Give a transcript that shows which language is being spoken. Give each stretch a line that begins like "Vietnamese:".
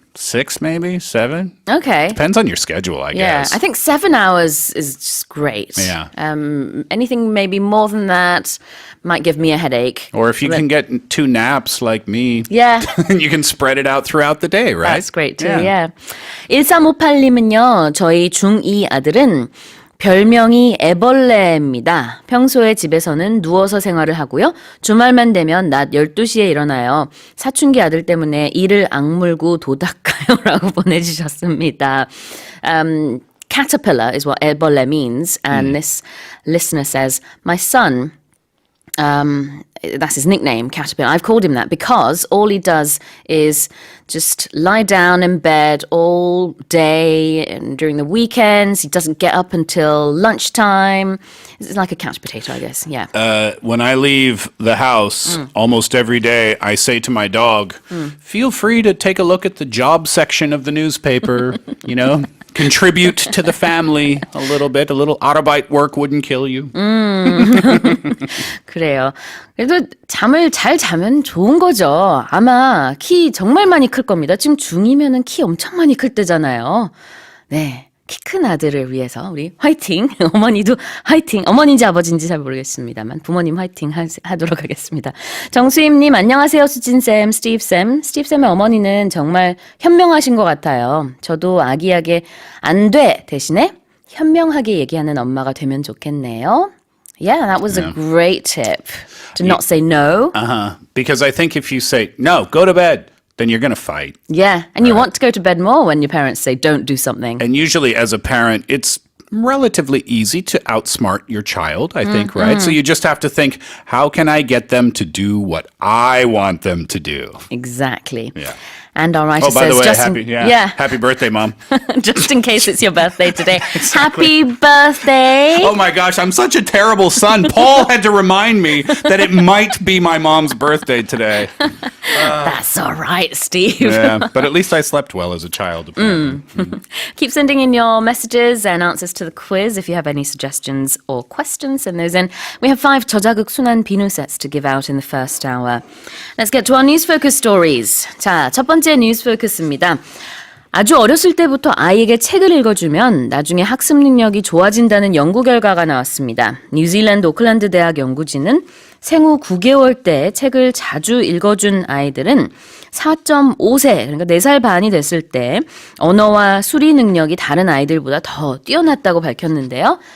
English: 6, maybe 7. Okay. Depends on your schedule, I guess. I think 7 hours is just great. Yeah. Anything maybe more than that might give me a headache. Or if you can get 2 naps like me, you can spread it out throughout the day, right? That's great too. Yeah.
Korean: 1358님은요. 저희 중2 아들은 별명이 애벌레입니다. 평소에 집에서는 누워서 생활을 하고요. 주말만 되면 낮 12시에 일어나요. 사춘기 아들 때문에 이를 악물고 도닦아요. 라고 보내주셨습니다.
English: Caterpillar is what 애벌레 means. And this listener says, my son... that's his nickname, Caterpillar. I've called him that because all he does is just lie down in bed all day and during the weekends. He doesn't get up until lunchtime. It's like a couch potato, I guess. Yeah. When I leave the house almost every day, I say to my dog, feel free to take a look at the job section of the newspaper, you know. Contribute to the family a little bit. A little Arbeit work wouldn't kill you.
Korean: 그래요. 그래도 잠을 잘 자면 좋은 거죠. 아마 키 정말 많이 클 겁니다. 지금 중2면은 키 엄청 많이 클 때잖아요. 네. 키 큰 아들을 위해서 우리 화이팅! 어머니도 화이팅! 어머니인지 아버지인지 잘 모르겠습니다만 부모님 화이팅 하도록 하겠습니다. 정수임님 안녕하세요. 수진쌤, 스티브쌤. 스티브쌤의 어머니는 정말 현명하신 것 같아요. 저도 아기하게 안 돼 대신에 현명하게 얘기하는 엄마가 되면 좋겠네요.
English: Yeah, that was a great tip. To not say no. Because I think if you say, no, go to bed, then you're going to fight. Yeah, and you want to go to bed more when your parents say don't do something. And usually as a parent, it's relatively easy to outsmart your child, I think, right? So you just have to think, how can I get them to do what I want them to do? Exactly. Yeah. And our writer by says, the way, happy birthday, Mom. Just in case it's your birthday today. Happy birthday. Oh my gosh, I'm such a terrible son. Paul had to remind me that it might be my mom's birthday today. That's all right, Steve. Yeah, but at least I slept well as a child. Keep sending in your messages and answers to the quiz. If you have any suggestions or questions, send those in. We have 5
Korean: 저자극 순한 비누
English: sets to give out in the first hour. Let's get to our news focus stories.
Korean: 자, 첫 번째 뉴스 포커스입니다. 아주 어렸을 때부터 아이에게 책을 읽어주면 나중에 학습 능력이 좋아진다는 연구 결과가 나왔습니다. 뉴질랜드 오클랜드 대학 연구진은 생후 9개월 때 책을 자주 읽어준 아이들은 4.5세, 그러니까 4살 반이 됐을 때 언어와 수리 능력이 다른 아이들보다 더 뛰어났다고 밝혔는데요.